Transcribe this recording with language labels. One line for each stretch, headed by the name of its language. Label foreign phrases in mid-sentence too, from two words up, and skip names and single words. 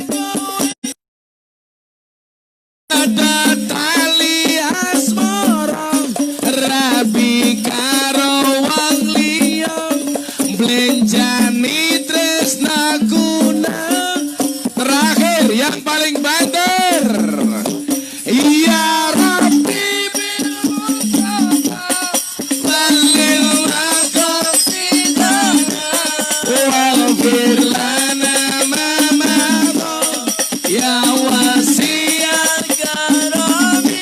Javanese: ada tali asmara rabi karo wong liya blenjani tresnaku.
Indonesian: Terakhir yang paling banter,
Arabic: يا ربي بالمصطفى بلغ مقاصدنا واغفر لنا ما مضى يا واسع الكرم.